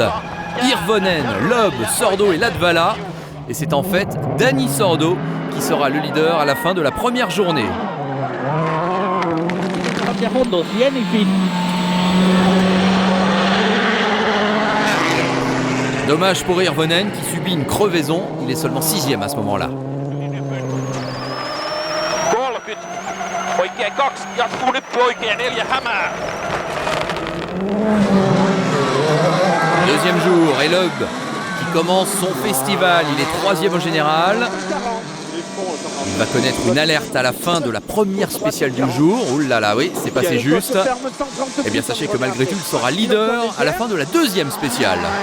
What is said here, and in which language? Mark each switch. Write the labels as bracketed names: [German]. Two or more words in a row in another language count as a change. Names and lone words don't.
[French] Hirvonen, Loeb, Sordo et Latvala. Et c'est en fait Dani Sordo qui sera le leader à la fin de la première journée. Dommage pour Hirvonen qui subit une crevaison. Il est seulement 6e à ce moment-là. [Finnish] Oikein 2, jatkuu nyt oikein 4, hämää. [French] Deuxième jour, et Loeb qui commence son festival. Il est 3e au général. Il va connaître une alerte à la fin de la première spéciale du jour. Ouh là là, oui, c'est passé juste. Eh bien, sachez que malgré tout, il sera leader à la fin de la 2e spéciale.